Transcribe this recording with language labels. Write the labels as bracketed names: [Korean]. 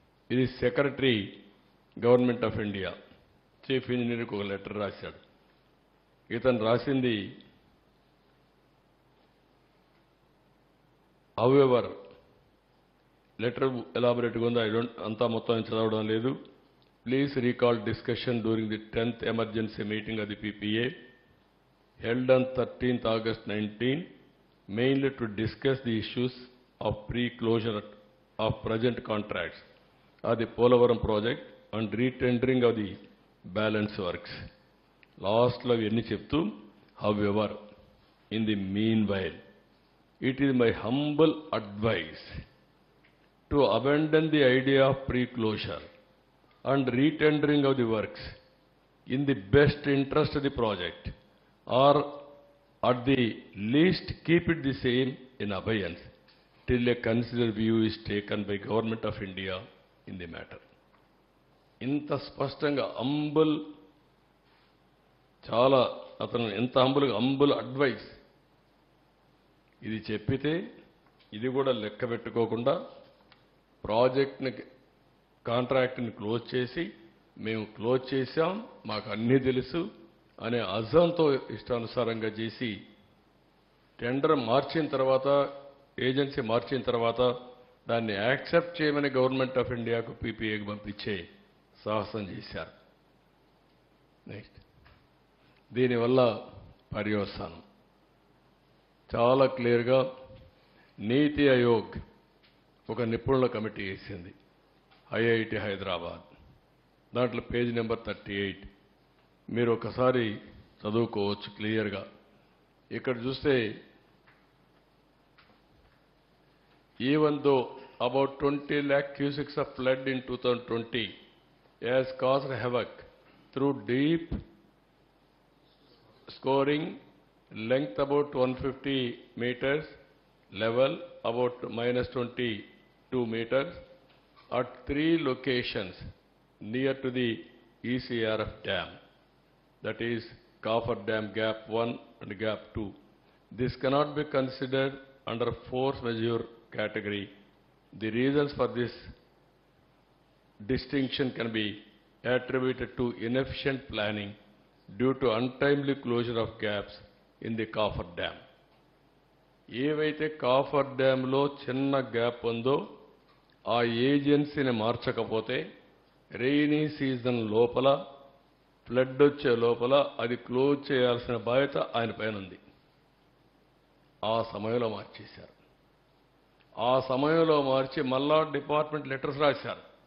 [Telugu] ఇది secretary government of India chief ఇంజనీర్కి ఒక letter రాశాడు. ఇతను రాసింది హౌఎవర్ లెటర్ ఎలాబొరేట్గా ఉంది. అంతా మొత్తం చదవడం లేదు. [English] Please recall discussion during the 10th emergency meeting of the PPA held on 13th August 19, mainly to discuss the issues of pre-closure of present contracts of the Polavaram project and retendering of the balance works. [Telugu] Last lo enni cheptu, [English] however, in the meanwhile, it is my humble advice to abandon the idea of pre-closure and retendering of the works in the best interest of the project, or at the least keep it the same in abeyance till a considered view is taken by Government of India in the matter. [Telugu] ఇంత స్పష్టంగా చాలా అతను ఎంత humble advice ఇది చెప్పితే ఇది కూడా లెక్క పెట్టుకోకుండా ప్రాజెక్ట్ని కాంట్రాక్ట్ని క్లోజ్ చేసి మేము క్లోజ్ చేశాం, మాకు అన్నీ తెలుసు అనే అజంతో ఇష్టానుసారంగా చేసి టెండర్ మార్చిన తర్వాత, ఏజెన్సీ మార్చిన తర్వాత దాన్ని యాక్సెప్ట్ చేయమని గవర్నమెంట్ ఆఫ్ ఇండియాకు పీపీఏకి పంపించే సాహసం చేశారు. నెక్స్ట్, దీనివల్ల పర్యవసానం చాలా క్లియర్గా నీతి ఆయోగ్ ఒక నిపుణుల కమిటీ వేసింది. ఐఐటి హైదరాబాద్, దాంట్లో పేజ్ నెంబర్ 38 మీరు ఒకసారి చదువుకోవచ్చు క్లియర్గా. ఇక్కడ చూస్తే [English] even though about 20 lakh cusics of flood in 2020 has caused havoc through deep scoring, length about 150 meters, level about -22 meters at 3 locations near to the ECRF dam, that is Coffer Dam Gap 1 and Gap 2. This cannot be considered under force majeure category. The reasons for this distinction can be attributed to inefficient planning due to untimely closure of gaps in the Coffer Dam. [Telugu] ఏవైతే copper డ్యాంలో చిన్న gap ఉందో ఆ ఏజెన్సీని మార్చకపోతే rainy season లోపల flood వచ్చే లోపల అది close చేయాల్సిన బాధ్యత ఆయన పైన ఉంది. ఆ సమయంలో మార్చేశారు. ఆ సమయంలో మార్చి మళ్ళా డిపార్ట్మెంట్ లెటర్స్ రాశారు.